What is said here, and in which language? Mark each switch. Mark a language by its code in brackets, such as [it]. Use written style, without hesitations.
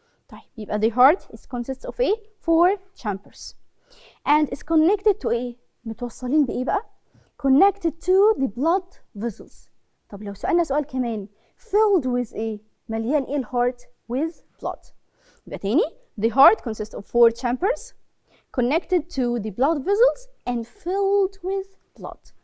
[ar] طيب يبقى [en] the heart consists of 4 chambers and is connected to [ar] متوصلين بايه بقى؟ [en] connected to the blood vessels. [ar] طب لو سألنا سؤال كمان [en] filled with [ar] مليان الهارت [en] with blood. [ar] يبقى تاني [en] the heart consists of 4 chambers connected to the blood vessels and filled with blood.